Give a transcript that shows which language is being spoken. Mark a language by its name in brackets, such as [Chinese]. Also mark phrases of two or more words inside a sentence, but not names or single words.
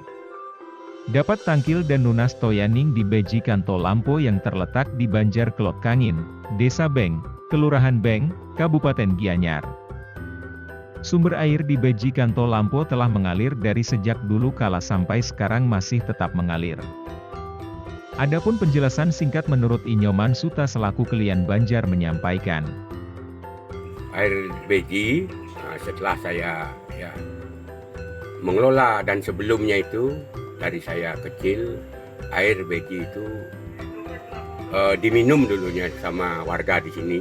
[Indonesian] Dapat tangkil dan [Balinese] nunas toyaning [Indonesian] di Beji Kanto Lampo yang terletak di Banjar Kelot Kangin, Desa Beng, Kelurahan Beng, Kabupaten Gianyar. Sumber air di Beji Kanto Lampo telah mengalir dari sejak dulu kala sampai sekarang masih tetap mengalir. Adapun penjelasan singkat menurut Inyoman Suta selaku Kelian Banjar menyampaikan. Air beji setelah saya mengelola dan sebelumnya itu dari saya kecil air beji itu diminum dulunya sama warga di sini.